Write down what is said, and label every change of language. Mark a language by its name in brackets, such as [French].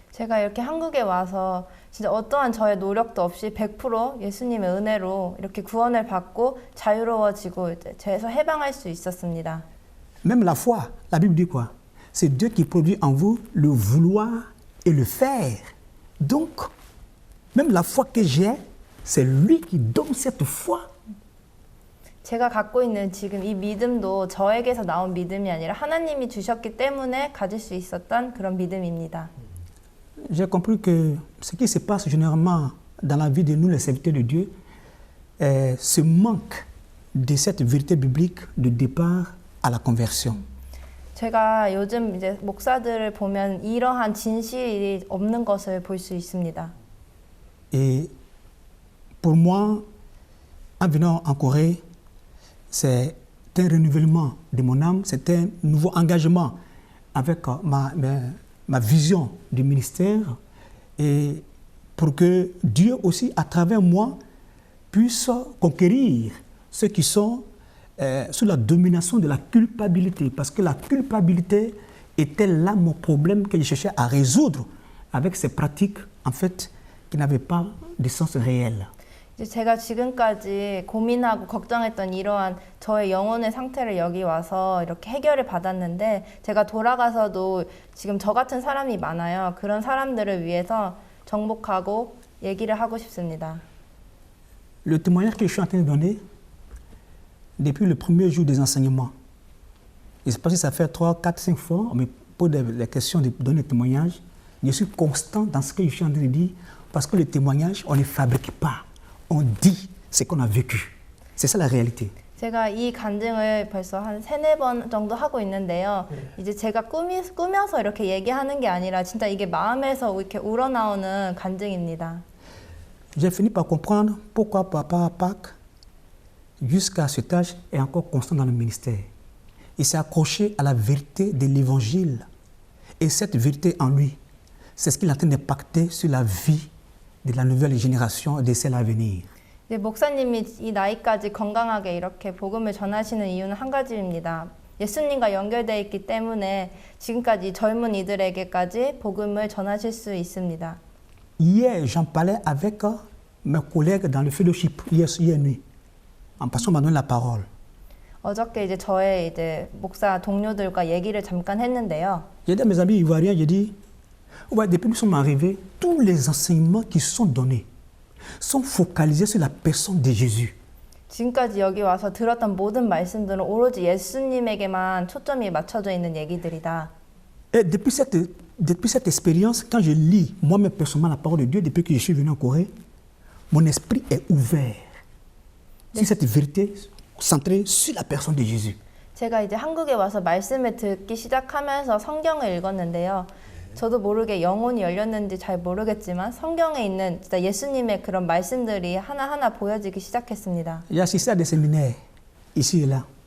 [Korean] 제가 이렇게 한국에 와서 진짜 어떠한 저의 노력도 없이 100% 예수님의 은혜로 이렇게 구원을 받고 자유로워지고 죄에서 해방할 수 있었습니다. [French] Même la foi, la Bible dit quoi? C'est Dieu qui produit en vous le vouloir et le faire. Donc, même la foi que j'ai, c'est lui qui donne cette foi. [Korean] 제가 갖고 있는 지금 이 믿음도 저에게서 나온 믿음이 아니라 하나님이 주셨기 때문에 가질 수 있었던 그런 믿음입니다. [French] J'ai compris que ce qui se passe généralement dans la vie de nous, les serviteurs de Dieu, ce manque de cette vérité biblique de départ à la conversion. [Korean] 제가 요즘 이제 목사들을 보면 이러한 진실이 없는 것을 볼 수 있습니다. [French] Et pour moi, en venant en Corée, c'est un renouvellement de mon âme, c'est un nouveau engagement avec ma vision du ministère et pour que Dieu aussi, à travers moi, puisse conquérir ceux qui sont sous la domination de la culpabilité. Parce que la culpabilité était là mon problème que je cherchais à résoudre avec ces pratiques, en fait, qui n'avaient pas de sens réel. [Korean] 제가 지금까지 고민하고 걱정했던 이러한 저의 영혼의 상태를 여기 와서 이렇게 해결을 받았는데 제가 돌아가서도 지금 저 같은 사람이 많아요. 그런 사람들을 위해서 정복하고 얘기를 하고 싶습니다. [French] Le témoignage que je suis en train de donner, depuis le premier jour des enseignements. Je ne sais pas si ça fait 3, 4, 5 fois, on me pose les questions de donner des témoignages. Je suis constant dans ce que je suis en train de dire, parce que le témoignage, on ne fabrique pas. On dit ce qu'on a vécu. C'est ça la réalité. [Korean] 제가 이 간증을 벌써 한 3-4번 정도 하고 있는데요. 이제 제가 꾸며서 이렇게 얘기하는 게 아니라 진짜 이게 마음에서 이렇게 우러나오는 간증입니다. [French] J'ai fini par comprendre pourquoi papa à Pâques, jusqu'à cet âge, est encore constant dans le ministère. Il s'est accroché à la vérité de l'évangile. Et cette vérité en lui, c'est ce qu'il est en train d'impacter sur la vie de la nouvelle génération et de celle à venir. [Korean] 이제 목사님이 이 나이까지 건강하게 이렇게 복음을 전하시는 이유는 한 가지입니다. 예수님과 연결되어 있기 때문에 지금까지 젊은 이들에게까지 복음을 전하실 수 있습니다. [French] Hier, j'en parlais avec mes collègues dans le fellowship, hier nuit. En passant, m'a donné la parole. [Korean] 어저께 이제 저의 이제 목사 동료들과 얘기를 잠깐 했는데요. [French] J'ai dit à mes amis ivoiriens, j'ai dit, ouais, depuis que nous sommes arrivés, tous les enseignements qui sont donnés sont focalisés sur la personne de Jésus. [Korean] 지금까지 여기 와서 들었던 모든 말씀들은 오로지 예수님에게만 초점이 맞춰져 있는 얘기들이다. [French] Et depuis cette expérience, quand je lis moi-même personnellement la parole de Dieu, depuis que je suis venu en Corée, mon esprit est ouvert sur cette vérité centrée sur la personne de Jésus. [Korean] 제가 이제 한국에 와서 말씀을 듣기 시작하면서 성경을 읽었는데요. 저도 모르게 영혼이 열렸는지 잘 모르겠지만 성경에 있는 진짜 예수님의 그런 말씀들이 하나하나 보여지기 시작했습니다. [French] J'ai assisté à des séminaires ici et là.